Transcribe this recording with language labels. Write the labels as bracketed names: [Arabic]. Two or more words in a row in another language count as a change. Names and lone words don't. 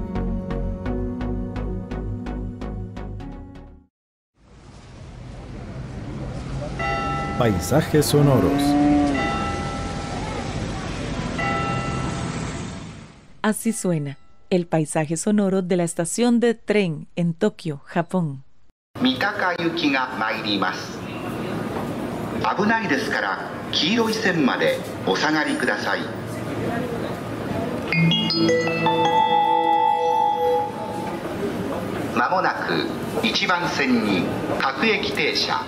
[Spanish] Paisajes sonoros. Así suena el paisaje sonoro de la estación de tren en Tokio, Japón. [Japanese] 三鷹行きが参ります。危ないですから黄色い線までお下がりください。まもなく1番線に各駅停車。